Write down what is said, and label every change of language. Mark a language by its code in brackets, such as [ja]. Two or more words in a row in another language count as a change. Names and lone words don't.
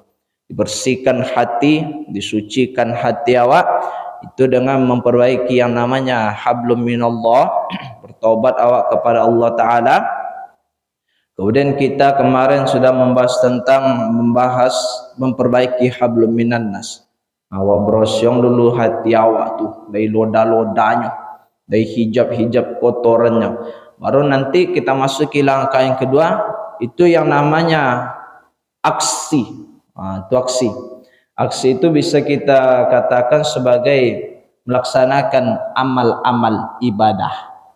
[id] Dibersihkan hati, disucikan hati awak itu dengan memperbaiki yang namanya [ar] hablum minallah, [id] bertobat awak kepada [ar] Allah Ta'ala. [id] Kemudian kita kemarin sudah membahas memperbaiki [ar] hablum minannas. [min] Awak berosyong dulu hati awak tu dari loda-lodanya, [id] dari hijab-hijab kotorannya. Baru nanti kita masuki langkah yang kedua, itu yang namanya aksi. Itu aksi. Aksi itu bisa kita katakan sebagai melaksanakan amal-amal ibadah.